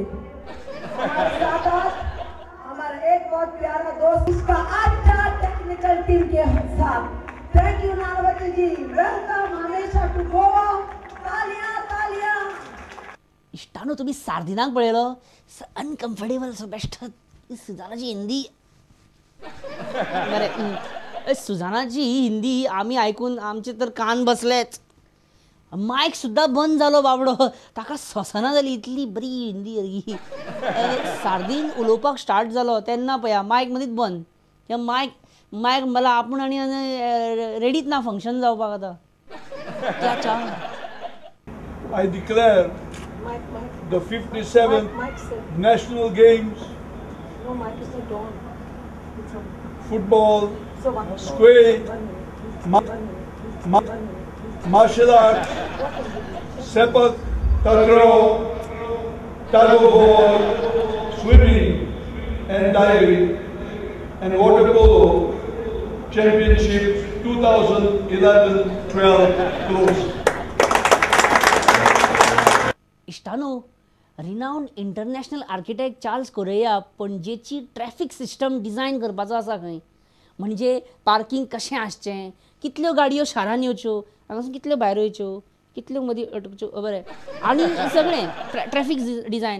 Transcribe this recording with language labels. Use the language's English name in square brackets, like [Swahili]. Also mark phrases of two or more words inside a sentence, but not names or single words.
[Hindi] हमारे साथ हमारा एक बहुत प्यारा दोस्त, इसका अच्छा टेक्निकल टीम के साथ, [English] thank you [Hindi] नानवती जी, वेलकम हमेशा टू गोवा। तालियां तालियां। [Konkani] इष्टानो तुम्ही सार्दिनाक पळयलो, [English] uncomfortable so best [Konkani] सुजानाची हिंदी। बरे सुजानाची हिंदी आम्ही ऐकून आमचे तर कान बसलेच, मायक सुद्धा बंद झालो बाबडो, ताका सोसना जाली इतली बरी हिंदी। सार्दीन उलोवपाक स्टार्ट जालो तेन्ना पया मायक मदींच बंद, मायक मला आपण आणि रेडीच ना फंक्शन जावपाक आता। [English] I declare the 57th National Games, football, squash, martial arts, sepak takraw, tug of war, swimming and diving, and water polo championships 2011-12 closed. [Konkani] इष्टानो [English] renowned international architect [Konkani] चार्ल्स कोरेया पणजेची [English] traffic system design [Konkani] करपाचो आसा खंय, म्हणजे पार्किंग कशें आसचें, कितल्यो गाडयो शारान येवच्यो, हांगासून कितल्यो भायर वयच्यो, कितल्यो मदीं अटकच्यो, बरें आनी सगळें [English] traffic design.